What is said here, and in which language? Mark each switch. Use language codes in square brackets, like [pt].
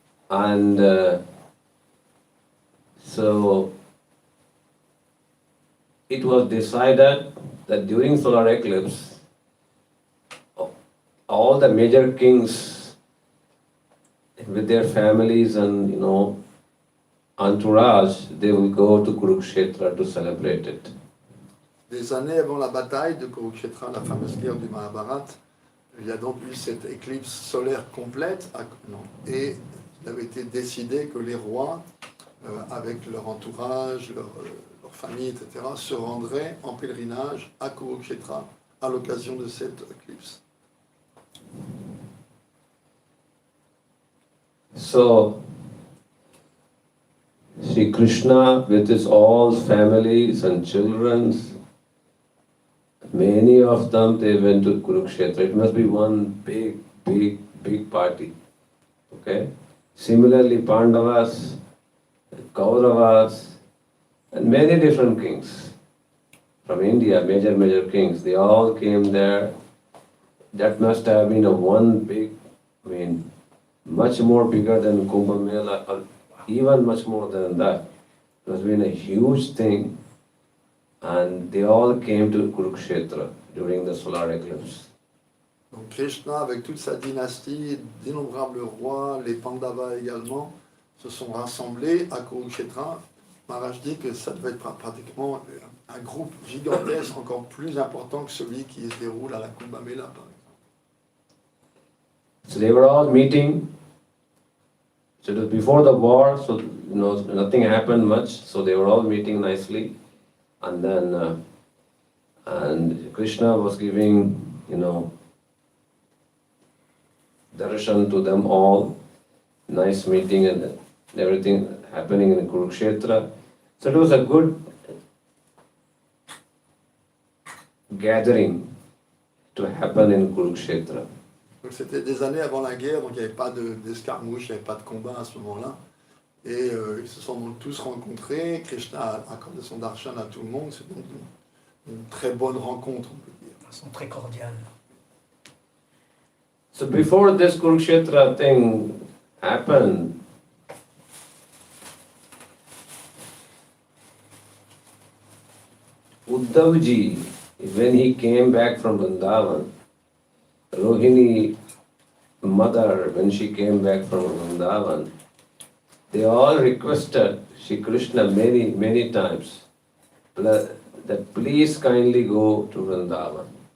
[en] And so it was decided that during solar eclipse, all the major kings with their families and entourage, they will go to Kurukshetra to celebrate it. [fr] Des années avant la bataille de Kurukshetra, la fameuse guerre du Mahabharata, il y a donc eu cette éclipse solaire complète, et il avait été décidé que les rois, avec leur entourage, leurs famille, etc., se rendraient en pèlerinage à Kurukshetra à l'occasion de cette éclipse. [en] So, Sri Krishna with his all families and children, many of them they went to Kurukshetra. It must be one big party. Okay? Similarly, Pandavas, Kauravas, and many different kings from India, major kings, they all came there. That must have been a one big, much more bigger than Kumbh Mela, or even much more than that. It has been a huge thing, and they all came to Kurukshetra during the solar eclipse. [fr] Donc Krishna, avec toute sa dynastie, d'innombrables rois, les Pandavas également, se sont rassemblés à Kurukshetra. Maharaj dit que ça devait être pratiquement un groupe gigantesque, encore plus important que celui qui se déroule à la Kumbh Mela, par exemple. [en] So they were all meeting. So it was before the war, so nothing happened much. So they were all meeting nicely, and then and Krishna was giving darshan to them all. Nice meeting and everything happening in Kurukshetra. So it was a good gathering to happen in Kurukshetra. [fr] Donc c'était des années avant la guerre, donc il n'y avait pas d'escarmouche, il n'y avait pas de combat à ce moment-là. Et ils se sont donc tous rencontrés. Krishna a accordé son darshan à tout le monde. C'est donc une très bonne rencontre, on peut dire. De façon très cordiale. [en] So before this Kurukshetra thing happened, Uddhavji, when he came back from Vrindavan, Rohini mother, when she came back from Vrindavan, they all requested Shri Krishna many times that please kindly go to Vrindavan.